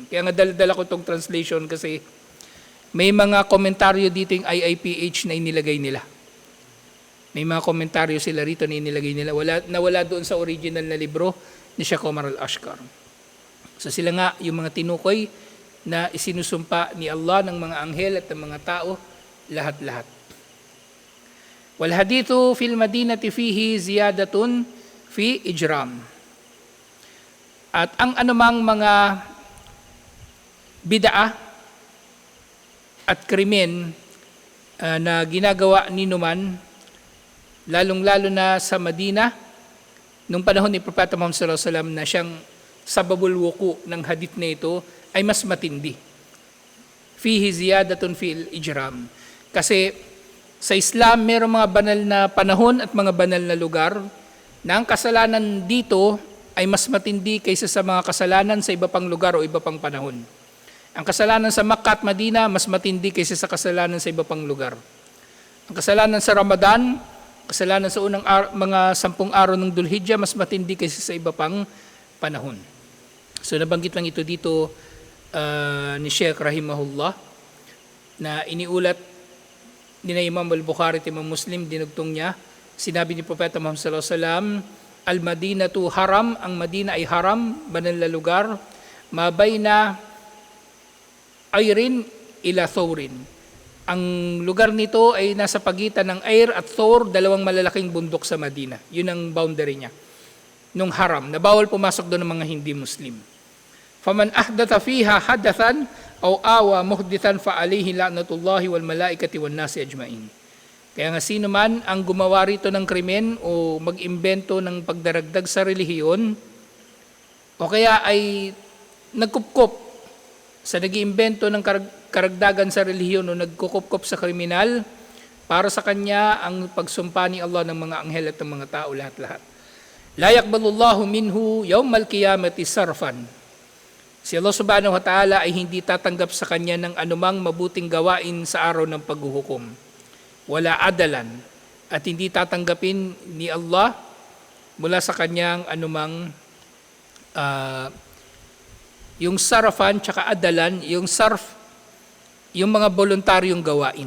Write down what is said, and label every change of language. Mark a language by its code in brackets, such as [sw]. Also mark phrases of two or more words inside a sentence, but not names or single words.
[tl] Kaya nga dala ko itong translation kasi may mga komentaryo dito yung IIPH na inilagay nila. May mga komentaryo sila rito na inilagay nila. Wala doon sa original na libro ni Sheikh Omar Al-Ashkar. So sila nga yung mga tinukoy na isinusumpa ni Allah ng mga anghel at ng mga tao, lahat-lahat. [ar] والحدث في المدينة فيه زيادة في إجرام. [tl] At ang anumang mga bid'ah at krimen na ginagawa ni Numan, lalong-lalo na sa Madina, nung panahon ni Propeta Muhammad [ar] صلى الله عليه وسلم [tl] na siyang [ar] سبب الوقوع [tl] ng hadith na ito, ay mas matindi. [ar] فيه زيادة في الإجرام. [tl] Kasi sa Islam, mayroong mga banal na panahon at mga banal na lugar na ang kasalanan dito ay mas matindi kaysa sa mga kasalanan sa iba pang lugar o iba pang panahon. Ang kasalanan sa Makkah at Madina, mas matindi kaysa sa kasalanan sa iba pang lugar. Ang kasalanan sa Ramadan, kasalanan sa unang mga 10 araw ng Dhul-Hijjah, mas matindi kaysa sa iba pang panahon. So nabanggit lang ito dito ni Sheikh Rahimahullah na iniulat ni Imam Al-Bukhari at Imam Muslim, dinugtong niya, sinabi ni Propeta Muhammad [ar] صلى الله عليه وسلم, المدينة حرام, [tl] ang Madina ay haram, banal na lugar, [ar] ما بين عير إلى ثور. [tl] Ang lugar nito ay nasa pagitan ng Ayr at Thawr, dalawang malalaking bundok sa Madina. Yun ang boundary niya. Nung haram, na bawal pumasok doon ng mga hindi Muslim. [ar] فمن أحدث فيها حدثا أو آوى محدثا فعليه لعنة الله والملائكة والناس أجمعين. [tl] Kaya nga sino man ang gumawa rito ng krimen o mag-imbento ng pagdaragdag sa relihiyon o kaya ay nagkupkop sa nag-iimbento ng karagdagan sa relihiyon o nagkukupkop sa kriminal, para sa kanya ang pagsumpa ni Allah ng mga anghel at ng mga tao, lahat-lahat. [ar] لا يقبل الله منه يوم القيامة صرفا. [tl] Si Allah [ar] سبحانه وتعالى [tl] ay hindi tatanggap sa kanya ng anumang mabuting gawain sa araw ng paghuhukom. [ar] ولا عدلا. [tl] At hindi tatanggapin ni Allah mula sa kanyang anumang yung sarafan tsaka adalan, yung sarf, yung mga voluntaryong gawain.